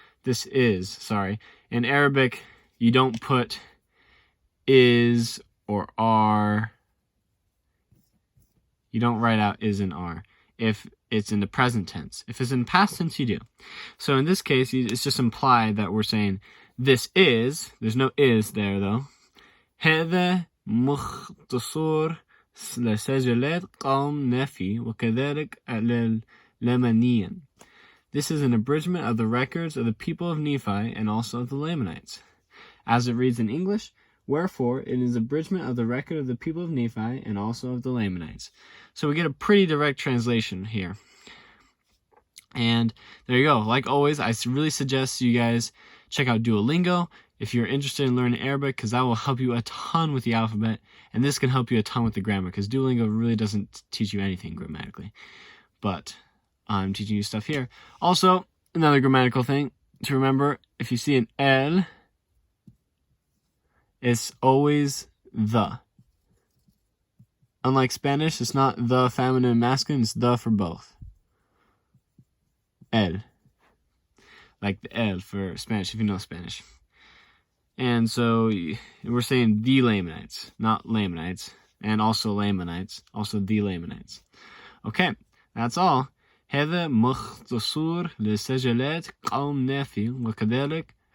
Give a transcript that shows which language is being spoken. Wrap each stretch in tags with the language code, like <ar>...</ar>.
<en>This is, sorry, in Arabic, you don't put is or are. You don't write out is and are if it's in the present tense. If it's in past tense, you do. So in this case, it's just implied that we're saying this is. There's no is there, though.</en> <ar>هذا مختصر لسجلات قوم نفي وكذلك للمانيين.</ar> <en>This is an abridgment of the records of the people of Nephi and also of the Lamanites. As it reads in English, wherefore it is abridgment of the record of the people of Nephi and also of the Lamanites. So we get a pretty direct translation here. And there you go. Like always, I really suggest you guys check out Duolingo if you're interested in learning Arabic, because that will help you a ton with the alphabet, and this can help you a ton with the grammar, because Duolingo really doesn't teach you anything grammatically. But I'm teaching you stuff here. Also, another grammatical thing to remember, if you see an L, it's always the. Unlike Spanish, it's not the feminine and masculine, it's the for both. El. Like the El for Spanish, if you know Spanish. And so we're saying the Lamanites, not Lamanites, and also Lamanites, also the Lamanites. Okay, that's all.</en> <ar>هذا مختصر لسجلات قوم نافي وكذلك.</ar>